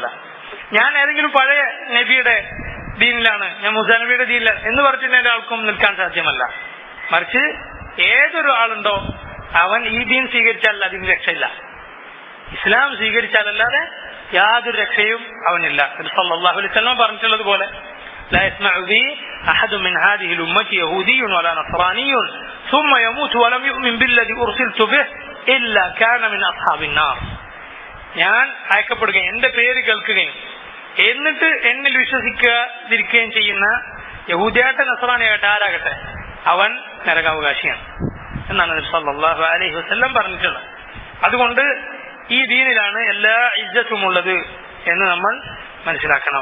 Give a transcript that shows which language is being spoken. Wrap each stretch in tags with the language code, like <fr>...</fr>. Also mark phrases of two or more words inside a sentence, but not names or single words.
<ml>ഞാൻ ഏതെങ്കിലും പഴയ നബിയുടെ ദീനിലാണ്, ഞാൻ മൂസാ നബിയുടെ ദീനിലാണ് എന്ന് പറഞ്ഞിട്ട് ഒരാൾക്കും നിൽക്കാൻ സാധ്യമല്ല. മറിച്ച് ഏതൊരു ആളുണ്ടോ അവൻ ഈ ദീൻ സ്വീകരിച്ചാൽ അതിന് രക്ഷയില്ല. ഇസ്ലാം സ്വീകരിച്ചാലല്ലാതെ യാതൊരു രക്ഷയും അവനില്ല.</ml> <ar>صلى الله عليه وسلم</ar> <ml>പറഞ്ഞിട്ടുള്ളത് പോലെ</ml> <ar>لا يسمع بي أحد من هذه الأمة يهودي ولا نصراني ثم يموت ولم يؤمن بالذي أرسلت به إلا كان من أصحاب النار.</ar> <ml>ഞാൻ അയക്കപ്പെടുകയും എന്റെ പേര് കേൾക്കുകയും എന്നിട്ട് എന്നിൽ വിശ്വസിക്കാതിരിക്കുകയും ചെയ്യുന്ന യഹൂദിയാകട്ടെ നസ്രാനിയാകട്ടെ ആരാകട്ടെ അവൻ നരകാവകാശിയാണ് എന്നാണ് നബി</ml> <ar>صلى الله عليه وسلم</ar> <ml>പറഞ്ഞിട്ടുള്ളത്. അതുകൊണ്ട് ഈ ദീനിലാണ് എല്ലാ ഇജ്ജത്തും ഉള്ളത് എന്ന് നമ്മൾ മനസ്സിലാക്കണം.</ml>